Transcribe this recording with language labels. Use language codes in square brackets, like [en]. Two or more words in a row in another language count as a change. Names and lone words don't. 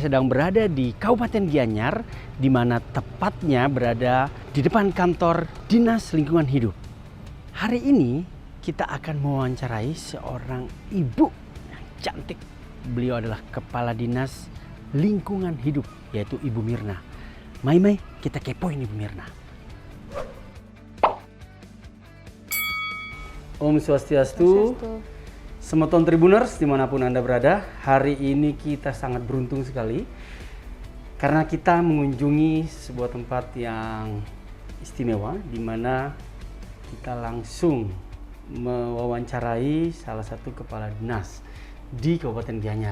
[id] sedang berada di Kabupaten Gianyar, di mana tepatnya berada di depan kantor Dinas Lingkungan Hidup. Hari ini kita akan mewawancarai seorang ibu yang cantik. Beliau adalah Kepala Dinas Lingkungan Hidup, yaitu Ibu Mirna. Mai, kita kepoin Ibu Mirna. [ban] Om Swastiastu. [id] Semeton Tribuners dimanapun Anda berada, hari ini kita sangat beruntung sekali karena kita mengunjungi sebuah tempat yang istimewa di mana kita langsung mewawancarai salah satu kepala dinas di Kabupaten Gianyar.